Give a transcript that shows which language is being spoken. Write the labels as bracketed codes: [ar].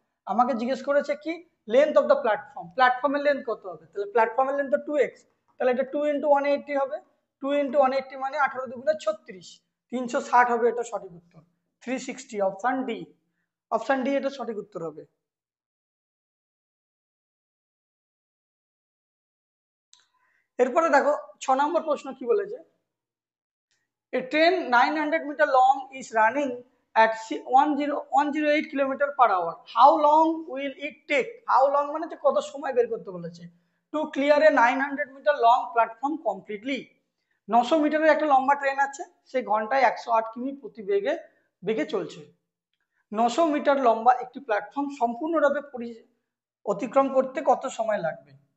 [bn] আমাকে জিজ্ঞেস করেছে কি, লেন্থ অফ দ্য প্ল্যাটফর্ম, প্ল্যাটফর্মের লেন্থ কত হবে, তাহলে প্ল্যাটফর্মের লেন্থ তো 2x, তাহলে এটা 2 × 180 হবে, 2 × 180 মানে 18 × 2 = 36, 360 হবে এটা সঠিক উত্তর, 360, অপশন ডি, অপশন ডি এটা সঠিক উত্তর হবে। এরপরে দেখো 6 নম্বর প্রশ্ন কি বলেছে, [en] a train 900 meter long is running at 108 km/h. How long will it take? How long [bn] মানে যে কত সময় বের করতে বলেছে, [en] to clear a 900 meter long platform completely. [bn] 900 মিটারের একটা লম্বা ট্রেন আছে, সে ঘন্টায় 108 কিমি প্রতি বেগে চলছে। 900 মিটার লম্বা একটি প্ল্যাটফর্ম সম্পূর্ণভাবে অতিক্রম করতে কত সময় লাগবে?